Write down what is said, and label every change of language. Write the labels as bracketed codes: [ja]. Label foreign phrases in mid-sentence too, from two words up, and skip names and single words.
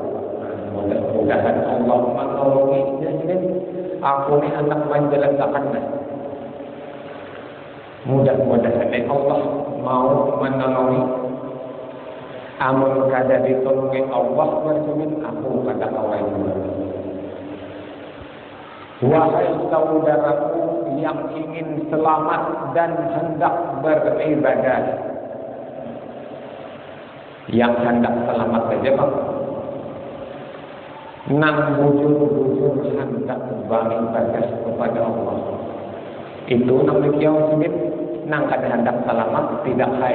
[id] Mudah-mudahan Allah menolonginya. Aku ini hendak menjelaskannya. Mudah-mudahan Allah mau menolongi. [bjn] Amun kada ditolongi Allah bersumin aku kada kawai. [id] Wahai saudaraku yang ingin selamat dan hendak beribadah. Yang hendak selamat saja bang. [bjn] Nang bujur-bujur hendak beribadah kepada Allah. Itu nang dikiau sebut nang kada hendak selamat tidak hai.